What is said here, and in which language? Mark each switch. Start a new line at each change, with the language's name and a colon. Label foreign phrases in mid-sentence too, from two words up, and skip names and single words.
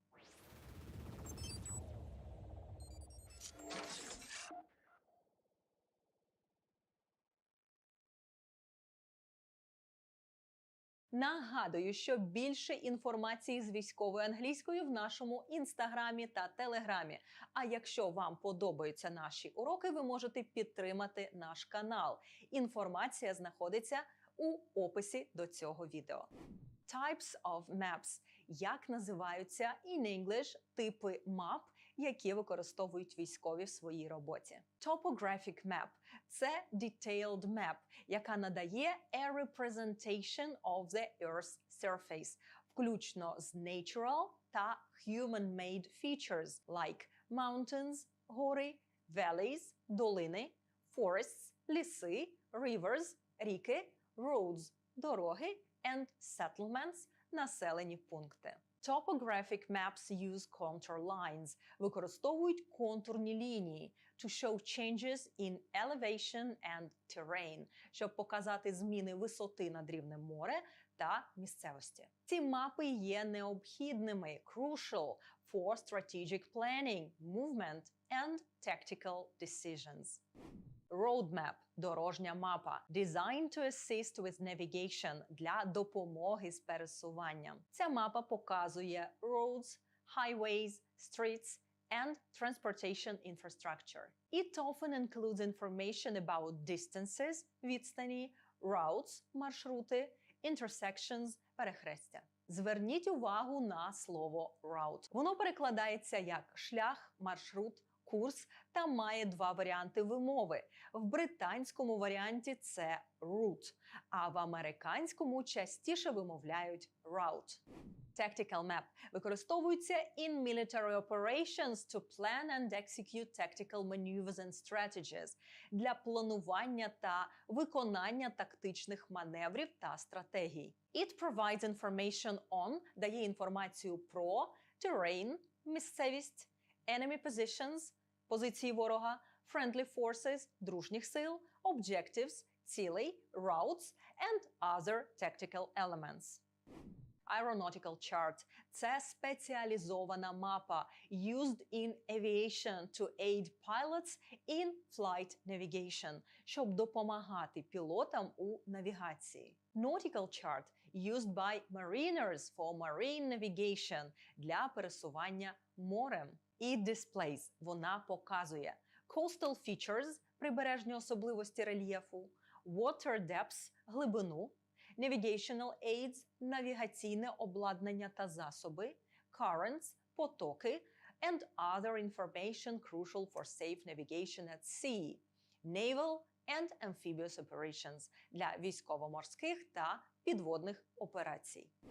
Ukrainian: Нагадую, що більше інформації з військовою англійською в нашому інстаграмі та телеграмі. А якщо вам подобаються наші уроки, ви можете підтримати наш канал. Інформація знаходиться у описі до цього відео.
English: Types of maps.
Ukrainian: Як називаються
English: in English
Ukrainian: типи мап, які використовують військові в своїй роботі?
English: Topographic map – це detailed map,
Ukrainian: яка надає
English: a representation of the Earth's surface,
Ukrainian: включно з
English: natural та human-made features, like mountains – гори, valleys –
Ukrainian: долини, forests – ліси, rivers – ріки,
English: roads – дороги, and settlements –
Ukrainian: населені пункти.
English: Topographic maps use contour lines.
Ukrainian: Використовують контурні лінії
English: to show changes in elevation and terrain,
Ukrainian: щоб показати зміни висоти над рівнем моря та місцевості. Ці мапи є необхідними,
English: crucial for strategic planning, movement and tactical decisions. Roadmap –
Ukrainian: дорожня мапа.
English: Designed to assist with navigation –
Ukrainian: для допомоги з пересуванням. Ця мапа показує
English: roads, highways, streets and transportation infrastructure. It often includes information about distances –
Ukrainian: відстані, routes – маршрути, intersections – перехрестя. Зверніть увагу на слово route. Воно перекладається як шлях, маршрут, курс та має два варіанти вимови. В британському варіанті це route, а в американському частіше вимовляють route.
English: Tactical map використовується in military operations to plan and execute tactical maneuvers and strategies
Ukrainian: для планування та виконання тактичних маневрів та стратегій.
English: It provides information on –
Ukrainian: дає інформацію про terrain – місцевість,
English: enemy positions –
Ukrainian: позиції ворога,
English: friendly forces
Ukrainian: – дружніх сил, objectives – цілей,
English: routes and other tactical elements. Aeronautical chart –
Ukrainian: це спеціалізована мапа
English: used in aviation to aid pilots in flight navigation,
Ukrainian: щоб допомагати пілотам у навігації.
English: Nautical chart – used by mariners for marine navigation –
Ukrainian: для пересування морем.
English: It displays –
Ukrainian: вона показує
English: coastal features –
Ukrainian: прибережні особливості рельєфу,
English: water depths – глибину, navigational aids –
Ukrainian: навігаційне обладнання та засоби,
English: currents – потоки, and other information crucial for safe navigation at sea, naval and amphibious operations –
Ukrainian: для військово-морських та підводних операцій.